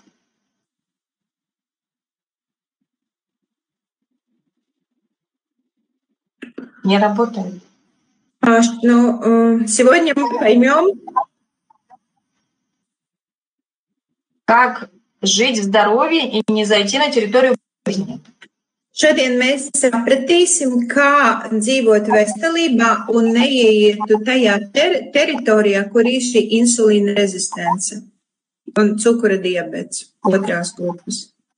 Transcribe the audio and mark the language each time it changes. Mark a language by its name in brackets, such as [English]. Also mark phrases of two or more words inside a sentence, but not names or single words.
[Russian] Не работает. Сегодня мы поймем, как жить в здоровье и не зайти на территорию болезни. [Latvian] Šodien mēs sapratīsim, kā dzīvot veselībā un neieietu tajā teritorijā, kur ir šī insulīna rezistence un cukura diabets otrās grupas.